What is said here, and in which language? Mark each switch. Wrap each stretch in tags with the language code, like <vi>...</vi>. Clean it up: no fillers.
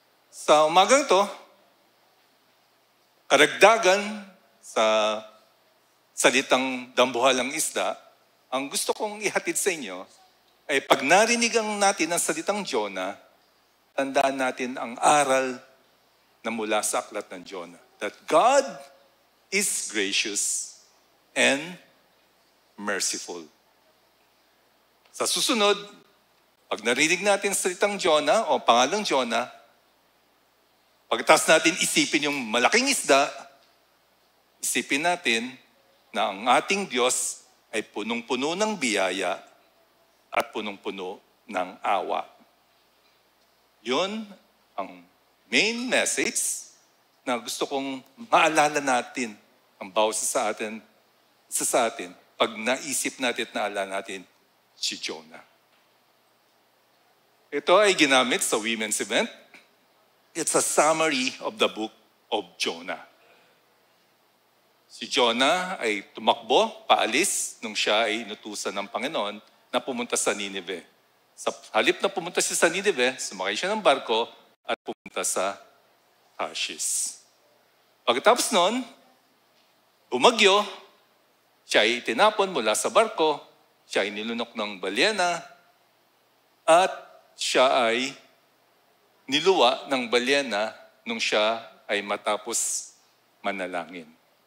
<tl>Sa umagang to, karagdagan sa salitang dambuhalang isda, ang gusto kong ihatid sa inyo ay pag narinig natin ang salitang Jonah, tandaan natin ang aral na mula sa aklat ng Jonah.</tl> <en>That God is gracious and merciful.</en> <tl>Sa susunod, pag narinig natin salitang Jonah o pangalang Jonah, pagkatapos natin isipin yung malaking isda, isipin natin na ang ating Diyos ay punong-puno ng biyaya at punong-puno ng awa. Yun ang main message na gusto kong maalala natin ang bawat isa sa atin pag naisip natin at naalala natin si Jonah. Ito ay ginamit sa women's event.</tl> <en>It's a summary of the book of Jonah.</en> <tl>Si Jonah ay tumakbo, paalis, nung siya ay inutusan ng Panginoon na pumunta sa Nineveh. Sa halip na pumunta siya sa Nineveh, sumakay siya ng barko at pumunta sa Tarshish. Pagkatapos nun, bumagyo, siya ay tinapon mula sa barko, siya ay nilunok ng balyena, at siya ay niluwa ng balyena nung siya ay matapos manalangin.</tl>